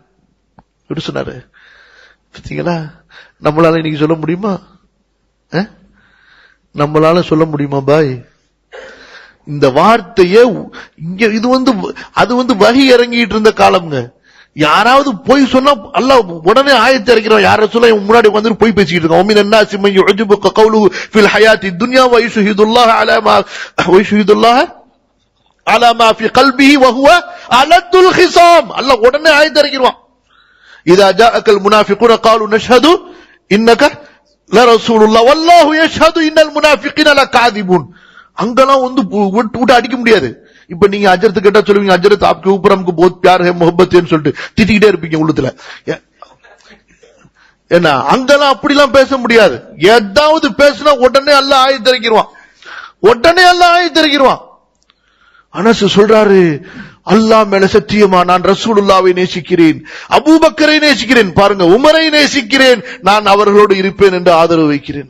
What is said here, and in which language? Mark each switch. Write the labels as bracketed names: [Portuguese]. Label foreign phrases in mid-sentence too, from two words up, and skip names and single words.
[Tamil] எப்படி சொன்னாரு பார்த்தீங்களா? நம்மளால இன்னைக்கு சொல்ல முடியுமா? நம்மளால சொல்ல முடியுமா பாய்? இந்த வார்த்தையே இங்க அது வகி இறங்கிட்டு இருந்த காலம்ங்க. யாராவது போய் சொன்னா அல்லாஹ் உடனே ஆயத்தை இறக்கிறான், யார சொல்ல முன்னாடி வந்து போய் பேசிக்கிட்டு இருக்கான். [Arabic] ومن الناس من يعجبك قوله في الحياة الدنيا ويشهد الله على ما في قلبه وهو ألد الخصام. [Tamil] அல்லாஹ் உடனே ஆயத்தை இறக்கிறான். [Arabic] إذا جاءك المنافقون قالوا نشهد إنك لرسول الله والله يشهد إن المنافقين لكاذبون. [Tamil] அங்கெல்லாம் விட்டு அடிக்க முடியாது. இப்ப நீங்க அஜரத்து கேட்டா சொல்லுவீங்க, அஜரத் [Hindi] आपके ऊपर हमको बहुत प्यार है मोहब्बत है [Tamil] சொல்லிட்டு திட்டிக்கிட்டே இருப்பீங்க உள்ளத்துல. ஏன்னா அங்கெல்லாம் அப்படிலாம் பேச முடியாது. ஏதாவது பேசினா உடனே அல்லாஹ் ஆயத்தை இறக்கிடுவான், உடனே அல்லாஹ் ஆயத்தை இறக்கிடுவான். அனஸ் சொல்றாரு, அல்லாஹ் மேல சத்தியமா நான் ரசூலுல்லாவை நேசிக்கிறேன், அபூபக்கரை நேசிக்கிறேன், பாருங்க உமரை நேசிக்கிறேன், நான் அவர்களோடு இருப்பேன் என்று ஆதரவு வைக்கிறேன்.